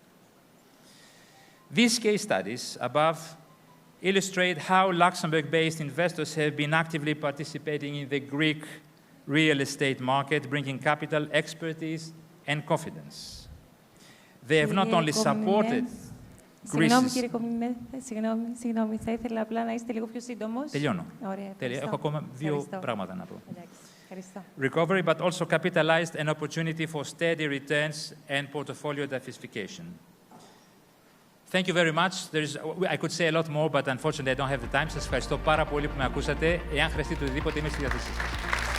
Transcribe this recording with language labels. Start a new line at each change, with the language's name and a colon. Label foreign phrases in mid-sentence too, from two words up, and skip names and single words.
English: These case studies above illustrate how Luxembourg-based investors have been actively participating in the Greek real estate market, bringing capital, expertise, and confidence. They have not only supported
Greek: Συγγνώμη, κύριε Κομνηνέ, συγγνώμη, θα ήθελα απλά να είστε λίγο πιο σύντομος. Τελειώνω. Ωραία, Έχω ακόμα δύο πράγματα να πω. Ευχαριστώ.
English: Recovery, but also capitalized an opportunity for steady returns and portfolio diversification. Thank you very much. I could say a lot more, but unfortunately I don't have the time.
Greek: Σας ευχαριστώ πάρα πολύ που με ακούσατε. Εάν χρειαστείτε οτιδήποτε, είμαι στη διάθεσή σας.